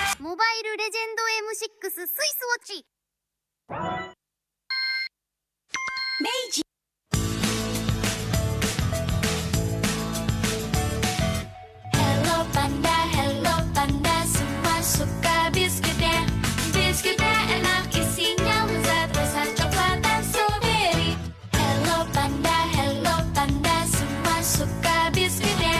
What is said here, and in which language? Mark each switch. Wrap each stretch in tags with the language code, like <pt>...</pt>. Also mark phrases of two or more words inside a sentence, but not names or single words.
<ja>モバイルレジェンド M6 スイスウォッチ。明治</ja> <id>Hello panda, semua suka biskuitnya. Biskuitnya enak, isinya lezat, rasa coklat dan strawberry. Hello panda, semua suka biskuitnya.</id>